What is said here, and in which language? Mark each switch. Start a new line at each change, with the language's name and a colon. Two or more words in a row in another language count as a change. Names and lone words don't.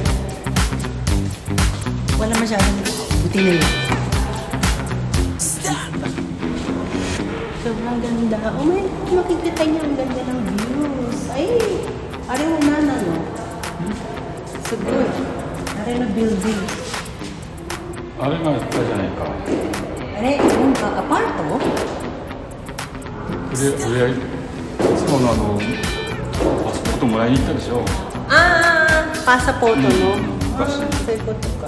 Filipino: Wala masyadong buti na yun. Sobrang ganda.
English: Oh my,
Filipino: makikita niya ang ganda ng views. Ay, ari mo na, no?
English: So good.
Filipino: Ari na building.
Japanese: あれがあったじゃないか。あれ、なんかアパート？いつものパスポートもらいに行ったでしょ。ああ、パサポートの。ああ、そういうことか。